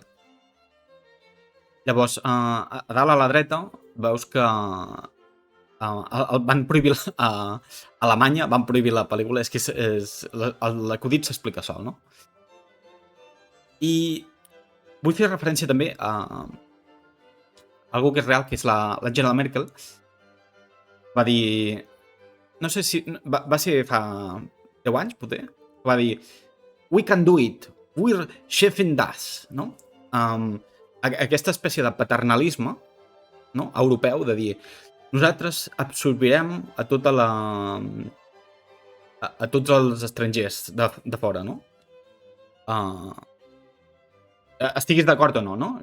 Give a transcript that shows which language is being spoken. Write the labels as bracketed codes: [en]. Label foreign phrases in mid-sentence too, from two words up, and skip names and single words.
[ca] Llavors, a dalt a la dreta veus que van prohibir a Alemanya, van prohibir la pel·lícula, és que l'acudit s'explica sol, no? I vull fer referència també a algú que és real, que és l'Angela Merkel. Va dir, no sé si va ser fa 10 anys, potser, va dir [en] we can do it, [de] we're chefing das, [ca] no? Aquesta espècie de paternalisme, no? Europeu, de dir nosaltres absorbirem a tots els estrangers de fora, no? Estiguis d'acord o no, no?